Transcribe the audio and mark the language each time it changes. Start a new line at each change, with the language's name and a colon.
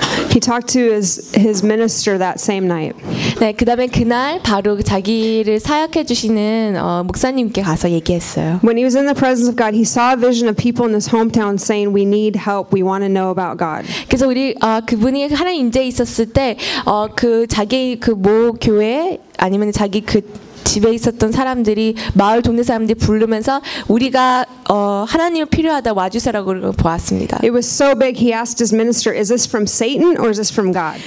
English: He talked to his minister that same night.
Korean: 네, 그다음에 그날 바로 자기를 사역해 주시는 목사님께 가서 얘기했어요.
English: When he was in the presence of God, he saw a vision of people in his hometown saying, "We need help. We want to know about God."
Korean: 그래서 우리 그분이 하나님 임재 있었을 때 그 자기 그 모 교회 아니면 자기 그 집에 있었던 사람들이 마을 동네 사람들이 부르면서 우리가 하나님을 필요하다 와주세요라고 보았습니다.
English: It was so big. He asked his minister, "Is this from Satan or is this from God?"